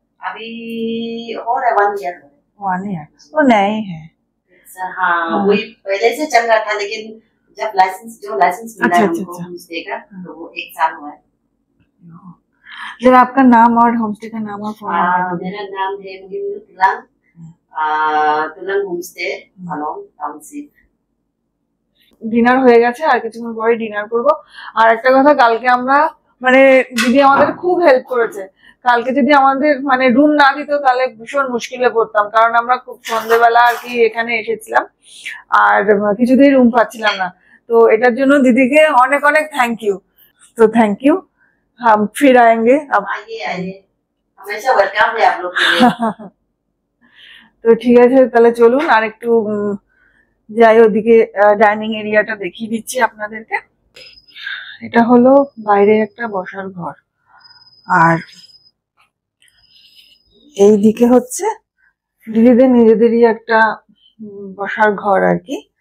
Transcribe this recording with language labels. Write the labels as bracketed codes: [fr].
[hi] अभी हो रहा है 1 ईयर। One year? वो नए है। हाँ, वही पहले से चल रहा था, लेकिन जब लाइसेंस मिला है हमको होमस्टे का, तो वो 1 साल हुआ है। जरा आपका नाम और होमस्टे का नाम और फोन नंबर। मेरा नाम है তুলং হোমস্টে আলং টাউনশিপ। [bn] ডিনার হয়ে গেছে, আর কিছুক্ষণ পরে ডিনার করব। আর একটা কথা, কালকে আমরা মানে দিদি আমাদের খুব হেল্প করেছে। কালকে যদি আমাদের মানে রুম না দিত তাহলে ভীষণ মুশকিলে পড়তাম, কারণ আমরা খুব সন্ধ্যেবেলা আর কি এখানে এসেছিলাম আর কিছুতেই রুম পাচ্ছিলাম না। তো এটার জন্য দিদিকে অনেক অনেক থ্যাংক ইউ। তো থ্যাংক ইউ, [hi] हम फिर आएंगे अब। आइए, हमेशा वेलकम है आप लोग के लिए। [bn] তো ঠিক আছে, তাহলে চলুন আর একটু যাই ওদিকে, ডাইনিং এরিয়াটা দেখিয়ে দিচ্ছি আপনাদেরকে। এটা হলো বাইরে একটা বসার ঘর, আর এই দিকে হচ্ছে দিদিদের নিজেদেরই একটা বসার ঘর আর কি।